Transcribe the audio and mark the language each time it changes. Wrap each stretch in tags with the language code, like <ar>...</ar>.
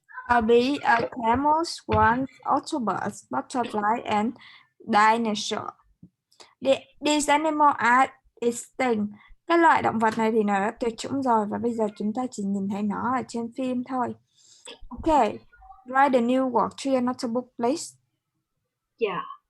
<en>A bee, a camel, swan, octopus, butterfly, and dinosaur. These animals are extinct.</en> <vi>Các loại động vật này thì nó đã tuyệt chủng rồi và bây giờ chúng ta chỉ nhìn thấy nó ở trên phim thôi.</vi> <en>Okay, write the new word to your notebook, please. Yeah.</en>